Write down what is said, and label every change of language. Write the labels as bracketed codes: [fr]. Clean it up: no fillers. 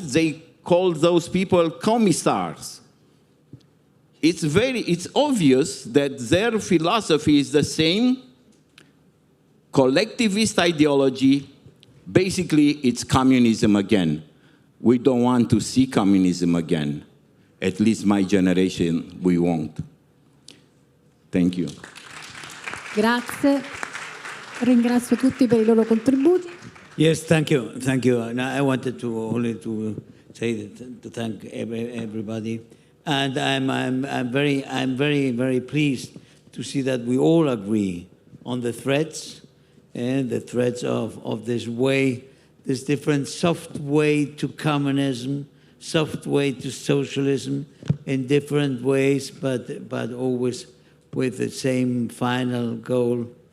[en] They call those people commissars. It's obvious that their philosophy is the same, collectivist ideology. Basically, it's communism again. We don't want to see communism again. At least my generation, we won't. Thank you. [it] Grazie. Ringrazio tutti per I loro contributi. [en] Yes, thank you, thank you. Now, I wanted to only to say that, to thank everybody, and I'm very pleased to see that we all agree on the threats and the threats of this way, this different soft way to communism, soft way to socialism, in different ways, but always with the same final goal,